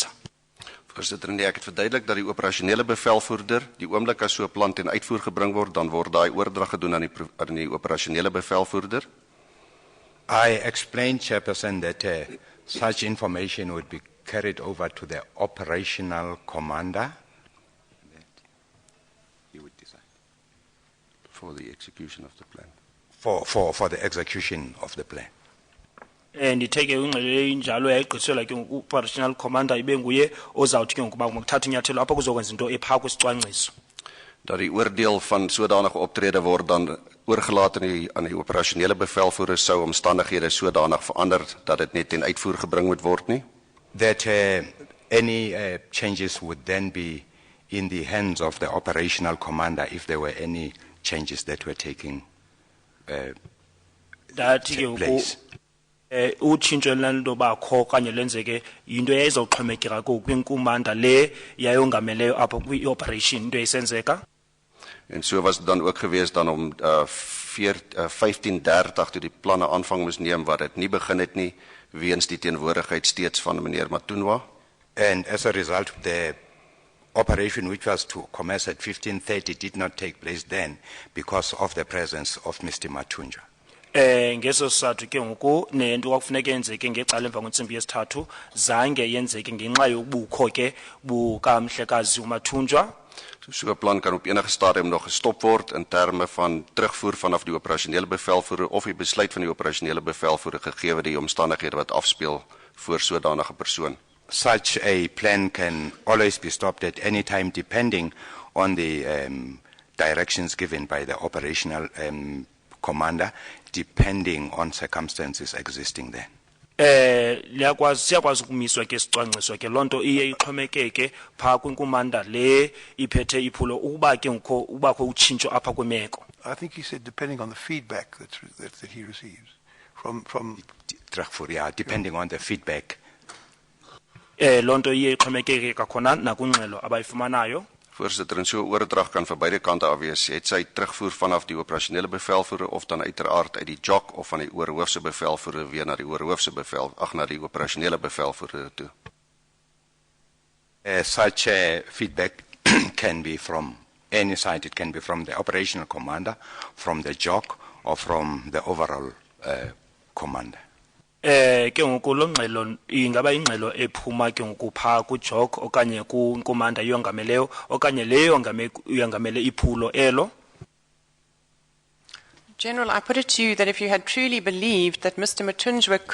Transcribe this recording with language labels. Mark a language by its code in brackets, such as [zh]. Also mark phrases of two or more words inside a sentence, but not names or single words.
[af] Voorsitter, nee, ek het verduidelik dat die operasionele bevelvoerder, die oomblik as so 'n plan ten uitvoer gebring word, dan word daai oordrag gedoen aan die operasionele bevelvoerder. [en] I explained, Chairperson, that such information would be carried over to the operational commander. That he would decide. For the execution of the plan. For the execution of the plan. [xh] Ndithe ke ingxelo enjalo yayigqithiselwa ke [en] operational commander [xh] ibe nguye ozawuthi ke ngokuba ngokuthatha inyathelo apho kuzokwenza into ephaa kwisicwangciso. [af] Dat die oordeel van sodanige optrede word dan oorgelaat aan die operasionele bevelvoerder sou omstandighede sodanig verander dat dit net ten uitvoer gebring moet word nie. [en] That any changes would then be in the hands of the operational commander if there were any changes that were taking place. [xh] Utshintsho lento bakho okanye lenzeke into eyayizawuxhomekeka kwinkumanda le yayongameleyo apho kwi-operation into eyisenzeka. [af] En so was dit dan ook gewees dan om 15:30 toe die planne aanvang moes neem wat dit nie begin het nie weens die teenwoordigheid steeds van meneer Matunwa. [en] And as a result, the operation which was to commence at 15:30 did not take place then because of the presence of Mr. Matunja. [xh] Ngeso sizathu ke ngoku nento kwakufuneka yenzeke ngecala emva kwentsimbi yesithathu zange yenzeke ngenxa yobukho ke bukamhlekazi uMathunjwa. [af] So 'n plan kan op enige stadium nog gestop word in terme van terugvoer vanaf die operasionele bevelvoerder of die besluit van die operasionele bevelvoerder gegee die omstandighede wat afspeel voor sodanige persoon. [en] Such a plan can always be stopped at any time depending on the directions given by the operational commander, depending on circumstances existing there. [xh] Siyakwazi ukumiswa ke sicwangciso ke lonto iye ixhomekeke phaa kwinkumanda le iphethe iphulo ukuba ke ubakho utshintsho apha kwemeko. [en] I think he said depending on the feedback that he receives from yeah, depending on the feedback. [xh] Lonto iye ixhomekeke kakhona nakwingxelo abayifumanayo. [af] Voorsitter, en so oordrag kan van beide kante af wees. Het sy terugvoer vanaf die operasionele bevelvoerder of dan uiteraard uit die JOC of van die oorhoofse bevelvoerder weer na die oorhoofse na die operasionele bevelvoerder toe. [en] Such feedback can be from any side. It can be from the operational commander, from the JOC, or from the overall commander. [xh] Ke ngoku lo ngxelo ingaba ingxelo ephuma ke ngoku phaa ku-JOC okanye kunkomanda yongameleyo okanye leyo yongamele iphulo elo. [en] General, I put it to you that if you had truly believed that Mr.